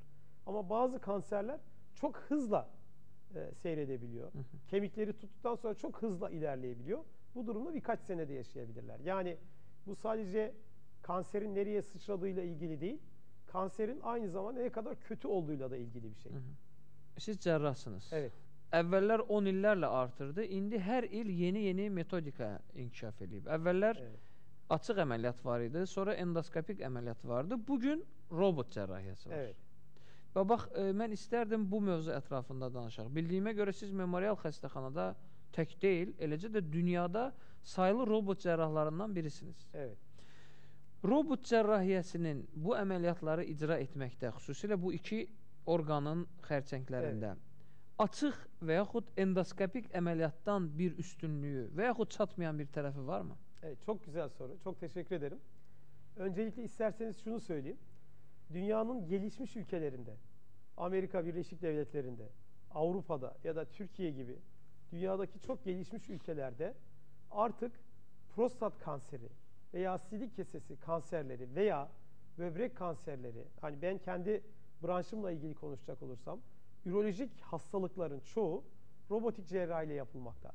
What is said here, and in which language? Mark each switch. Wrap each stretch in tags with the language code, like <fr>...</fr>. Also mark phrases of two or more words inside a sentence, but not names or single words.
<tr>Ama bazı kanserler çok hızla seyredebiliyor. Kemikleri tuttuktan sonra çok hızla ilerleyebiliyor. Bu durumda birkaç senede yaşayabilirler. Yani bu sadece kanserin nereye sıçradığıyla ilgili değil, kanserin aynı zamanda ne kadar kötü olduğuyla da ilgili bir şey.</tr> <az>Siz cərrahsınız.</az> <tr>Evet.</tr> <az>Əvvəllər 10 illərlə artırdı. İndi hər il yeni metodika inkişaf edib. Əvvəllər</az> <tr>Evet.</tr> <az>açıq əməliyyat var idi, sonra endoskopik əməliyyat vardı. Bugün robot cərrahiyyəsi var.</az> <tr>Evet.</tr> <az>Və bax, mən istərdim bu mövzu ətrafında danışaq. Bildiyimə görə siz memorial xəstəxanada tək deyil, eləcə də dünyada sayılı robot cərrahlarından birisiniz.</az> <tr>Evet.</tr> <az>Robot cərrahiyyəsinin bu əməliyyatları icra etməkdə, xüsusilə bu iki orqanın xərçənglərində açıq və yaxud endoskopik əməliyyatdan bir üstünlüyü və yaxud çatmayan bir tərəfi varmı?</az> <tr>Evet, çok güzel soru. Çok teşekkür ederim. Öncelikle isterseniz şunu söyleyeyim. Dünyanın gelişmiş ülkelerinde, Amerika Birleşik Devletleri'nde, Avrupa'da ya da Türkiye gibi dünyadaki çok gelişmiş ülkelerde artık prostat kanseri veya sidik kesesi kanserleri veya böbrek kanserleri, hani ben kendi branşımla ilgili konuşacak olursam, ürolojik hastalıkların çoğu robotik cerrahi ile yapılmakta.</tr>